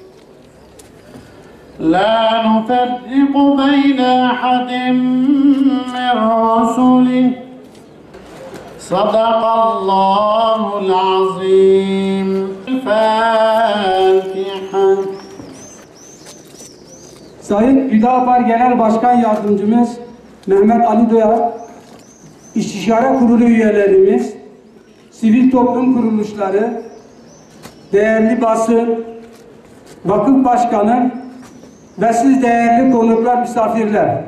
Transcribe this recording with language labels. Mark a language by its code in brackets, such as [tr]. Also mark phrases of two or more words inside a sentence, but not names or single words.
[ar] لا نفرق بين أحد من رسله صدق الله العظيم. الفاتحة. [tr] Sayın Hüdapar Genel Başkan Yardımcımız Mehmet Ali Doyar, İstişare Kurulu üyelerimiz, sivil toplum kuruluşları, değerli basın, vakıf başkanı ve siz değerli konuklar, misafirler.